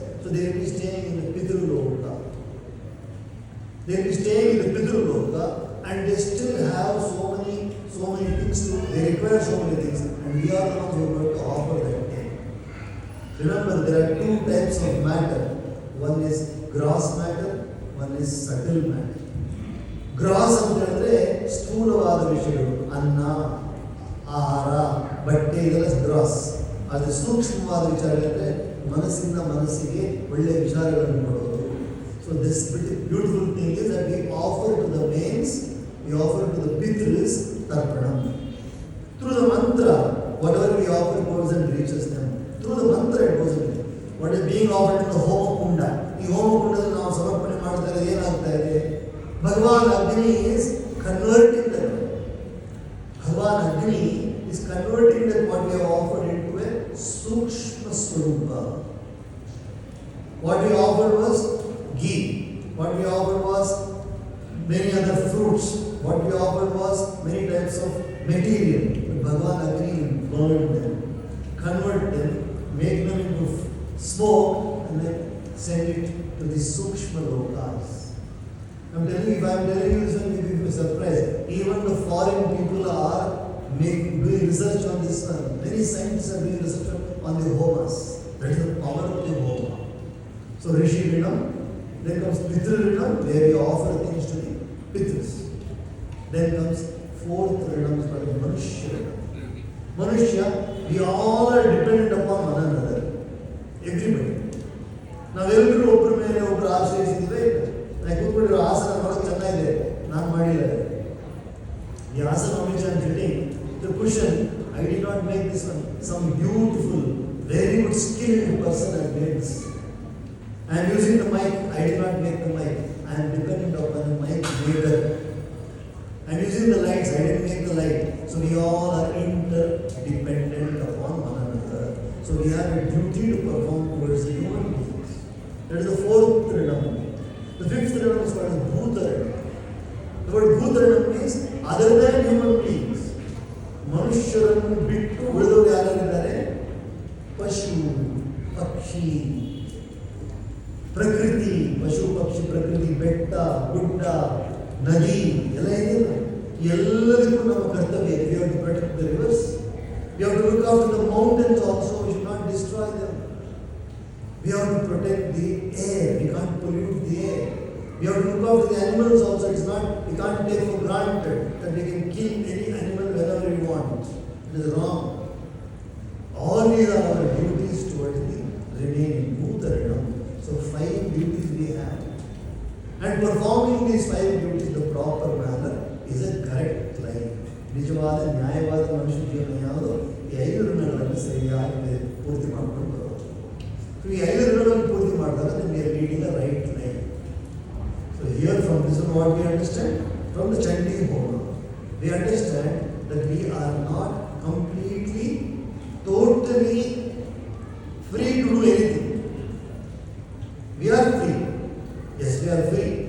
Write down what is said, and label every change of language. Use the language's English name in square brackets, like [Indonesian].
[English] So they will be staying in the Pitru Loka. They will be staying in the Pitru Loka, and they still have so many things to, they require so many things, and we are the ones who are going to offer that day. Remember, there are two types of matter. One is gross matter, one is subtle matter. [Kannada] Gross ಅಂತ ಹೇಳಿದ್ರೆ ಸ್ಥೂಲವಾದ ವಿಷಯಗಳು, ಅನ್ನ, ಆಹಾರ, ಬಟ್ಟೆ, ಇದೆಲ್ಲ gross. ಆದರೆ ಸೂಕ್ಷ್ಮವಾದ ವಿಚಾರಗಳಿದ್ರೆ ಮನಸ್ಸಿಂದ ಮನಸ್ಸಿಗೆ ಒಳ್ಳೆಯ ವಿಚಾರಗಳನ್ನು ಕೊಡೋದು. [English] So this beautiful thing is that we offer to the manes, we offer to the pitris tarpanam. Through the mantra, whatever we offer goes and reaches them. Through the mantra it goes and what is being offered in the homakunda. [Kannada] ಈ ಹೋಮಕುಂಡದಲ್ಲಿ ನಾವು ಸಮರ್ಪಣೆ ಮಾಡ್ತಾ ಏನಾಗ್ತಾ ಇದೆ? [English] Bhagavan Agni is converting that. Bhagavan Agni is converting that what we have offered into a Sukshma Swarupa. What we offered was ghee. What we offered was many other fruits. What we offered was many types of material. But Bhagavan Agni will burn them, convert them, make them into smoke, and then send it to the Sukshma Lokas. I'm telling you, if I'm telling you this one, you will be surprised. Even the foreign people are doing research on this one. Many scientists are doing research on the homas. That is the power of the homa. So Rishi Rinam, then comes Pitru Rinam, where we offer things to the Pitrus. Then comes fourth Rinam, is called Manushya Rinam. Manushya, we all are dependent upon one another. Everybody. [Kannada] ನಾವೆಲ್ಲರೂ ಒಬ್ಬರ ಮೇಲೆ ಒಬ್ಬರು ಆಶ್ರಯಿಸಿದ್ರೆ ನಾನು ಕೂತ್ಕೊಂಡಿರೋ ಆಸನ ನೋಡೋಕೆ ಚೆನ್ನಾಗಿದೆ, ನಾನು ಮಾಡಿಲ್ಲ. [English] ಈ ಆಸನ which I am sitting, the cushion, I did not make this one. Some beautiful, very good skilled person has made this. I am using the mic, I did not make the mic. I am dependent upon the mic maker. I am using the lights, I didn't make the light. So we all are interdependent upon one another. So we have a duty to perform towards the human beings. That is the fourth Rinam. The fifth Rinam is called Bhuta Rinam. The word Bhuta Rinam means other than human beings. [Kannada] ಮನುಷ್ಯರನ್ನು ಬಿಟ್ಟು ಉಳಿದವರು ಯಾರಿದ್ದಾರೆ? ಪಶು, ಪಕ್ಷಿ, ಪ್ರಕೃತಿ, ಪಶು ಪಕ್ಷಿ ಪ್ರಕೃತಿ, ಬೆಟ್ಟ, ಗುಡ್ಡ, ನದಿ ಎಲ್ಲ ಇದೆಯಲ್ಲ, ಎಲ್ಲದಕ್ಕೂ ನಮ್ಮ ಕರ್ತವ್ಯ. [English] We have to protect the rivers. We have to look after the mountains also. We should not destroy them. We have to protect the air. We can't pollute the air. We have to look after the animals also. It's not, we can't take for granted that we can kill any animal whenever we want. It is wrong. All these are our duties towards the remaining Bhuta Rinam. So 5 duties we have. And performing these 5 duties in the proper manner is a correct life. [Kannada] ನಿಜವಾದ ನ್ಯಾಯವಾದ ಮನುಷ್ಯ ಜೀವನ ಯಾವುದು? ಈ 5 ಋಣಗಳನ್ನು ಸರಿಯಾಗಿ ಪೂರ್ತಿ ಮಾಡಿಕೊಂಡು ಬರೋದು. [English] So [Kannada] ಈ 5 ಋಣಗಳನ್ನು ಪೂರ್ತಿ ಮಾಡಿದಾಗ [English] we are leading a right life. So here from this is what we understand from the Chandi Homa. We understand that we are not completely, totally free to do anything. We are free. Yes, we are free.